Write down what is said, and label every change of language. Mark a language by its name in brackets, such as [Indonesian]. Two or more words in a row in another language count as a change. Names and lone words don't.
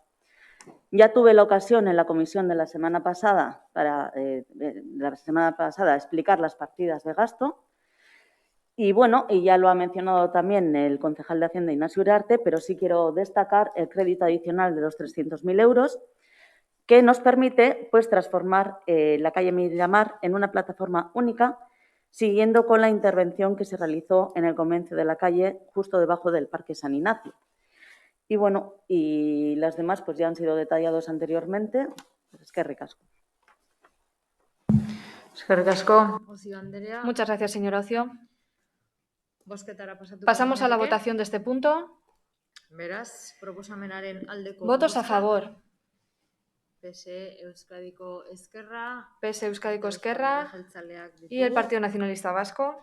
[Spanish] Ya tuve la ocasión en la comisión de la semana pasada explicar las partidas de gasto y bueno, y ya lo ha mencionado también el concejal de Hacienda Ignacio Uriarte, pero sí quiero destacar el crédito adicional de los 300.000 euros que nos permite pues transformar la calle Miramar en una plataforma única, siguiendo con la intervención que se realizó en el convenio de la calle justo debajo del Parque San Ignacio. Y bueno, y las demás pues ya han sido detallados anteriormente. [Basque] Eskerrik asko. Eskerrik asko. [Spanish] Muchas gracias, señora Ocio. Pasamos a la votación de este punto. Votos a favor. PSE Euskadiko Ezkerra y el Partido Nacionalista Vasco.